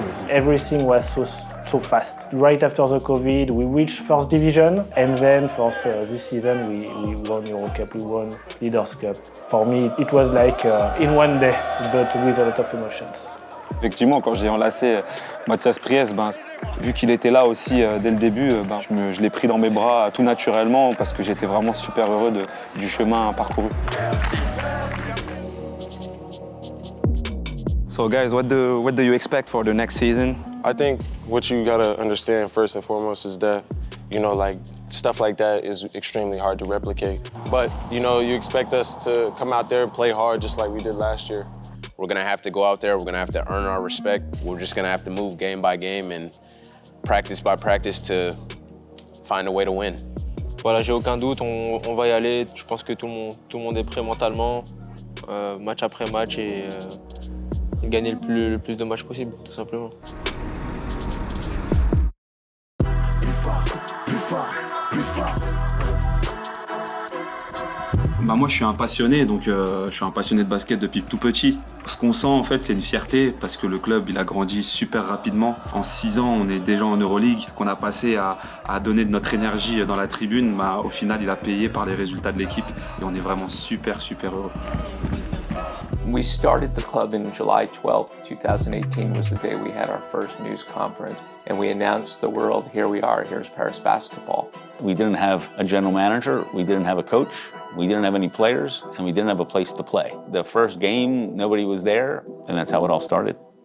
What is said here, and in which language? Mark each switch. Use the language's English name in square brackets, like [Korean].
[English] Everything was so fast. Right after the COVID, we reached first division, and then for this season, we won Euro Cup, we won Leaders Cup. For me, it was like in one day, but with a lot of emotions. [French] Effectivement, quand j'ai enlacé Mathias Priest, vu qu'il était là aussi dès le début, je l'ai pris dans mes bras tout naturellement parce que j'étais vraiment super heureux du chemin parcouru. [English] So guys, what do you expect for the next season? I think what you gotta understand first and foremost is that, like stuff like that is extremely hard to replicate. But, you expect us to come out there and play hard just like we did last year. We're gonna have to go out there, we're gonna have to earn our respect. We're just gonna have to move game by game and practice by practice to find a way to win. [French] Voilà, j'ai aucun doute, on va y aller. Je pense que tout le monde est prêt mentalement, match après match, et gagner le plus de matchs possible, tout simplement. Plus fort, plus fort, plus fort. Moi, je suis un passionné, donc je suis un passionné de basket depuis tout petit. Ce qu'on sent, en fait, c'est une fierté parce que le club, il a grandi super rapidement. En 6 ans, on est déjà en EuroLeague, qu'on a passé à donner de notre énergie dans la tribune. Au final, il a payé par les résultats de l'équipe et on est vraiment super heureux. [English] We started the club in July 12th, 2018 was the day we had our first news conference, and we announced the world, here we are, here's Paris basketball. We didn't have a general manager, we didn't have a coach, we didn't have any players, and we didn't have a place to play. The first game, nobody was there, and that's how it all started.